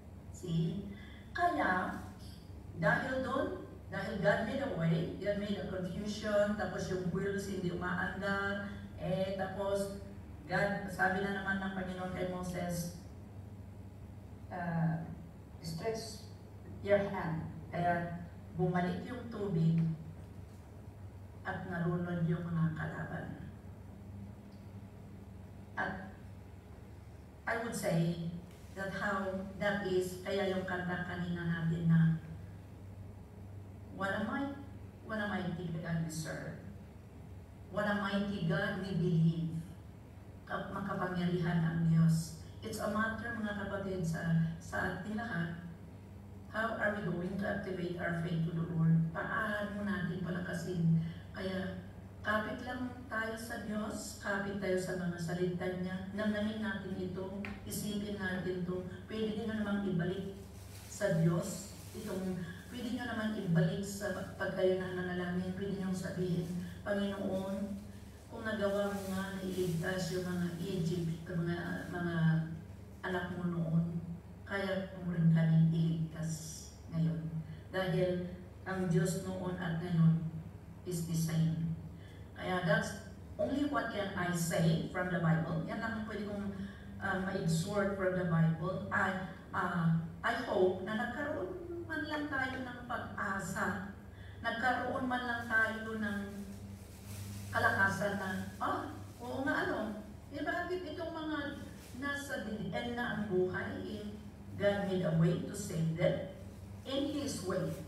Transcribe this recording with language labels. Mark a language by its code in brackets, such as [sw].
[tl] See? Kaya, dahil doon, dahil [en] God made a way, God made a confusion, [tl] tapos yung wheels hindi umaandar, tapos God, sabi na naman ng Panginoon kay Moses, [en] stretch your hand. [tl] Kaya bumalik yung tubig at narunod yung mga kalaban. [en] At I would say that how that is, [tl] kaya yung kanta kanina natin na [en] what a mighty God we serve. What a mighty God we believe. [tl] Makapangyarihan ang Diyos. [en] It's a matter, [tl] mga kapatid, sa ating lahat. [en] How are we going to activate our faith to the Lord? [tl] Paano natin palakasin? Kaya, kapit lang tayo sa Diyos, kapit tayo sa mga salita niya, namnamin natin ito, isipin natin ito, pwede nyo namang ibalik sa Diyos, pwede nyo naman ibalik sa pag kayo na nanalangin, pwede nyo sabihin, Panginoon, kung nagawa mo nga na iligtas yung mga Egypt, mga anak mo noon, kaya mo rin kami iligtas ngayon. Dahil ang Diyos noon at ngayon [en] is the same. Kaya that's only what can I say from the Bible. [tl] Yan lang ang pwede kong ma-exhort [en] from the Bible. I hope [tl] na nagkaroon man lang tayo ng pag-asa, nagkaroon man lang tayo ng kalakasan na, oo nga bakit itong mga nasa end na ang buhay, [en] God made a way to save them in His way.